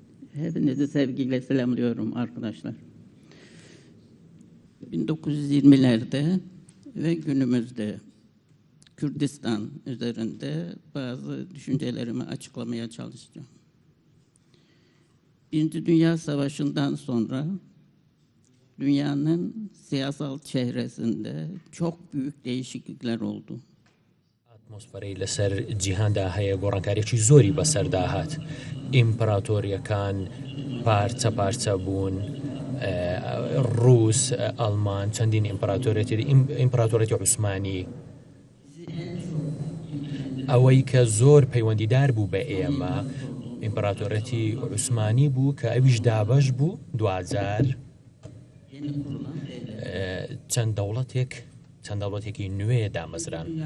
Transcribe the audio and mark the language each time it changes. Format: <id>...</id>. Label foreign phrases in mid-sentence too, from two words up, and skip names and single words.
<tr>Hepinizi sevgiyle selamlıyorum arkadaşlar. 1920'lerde ve günümüzde Kürdistan üzerinde bazı düşüncelerimi açıklamaya çalışacağım. Birinci Dünya Savaşı'ndan sonra dünyanın siyasal çehresinde çok büyük değişiklikler oldu.</tr> <ckb>ئاتمۆسفەرەی لەسەر جیهاندا هەیە گۆڕانکاریەکی زۆری بەسەردا هات. ئیمپراتۆریەکان پارچە پارچە بوون، ڕووس، ئەڵمان، چەندین ئیمپراتۆرەتی عوسمانی، ئەوەی کە زۆر پەیوەندیدار بوو بە ئێمە ئیمپراتۆرەتی عوسمانی بوو کە ئەویش دابەش بوو 2000 چەند دەوڵەتێکی نوێ دامەزران.</ckb>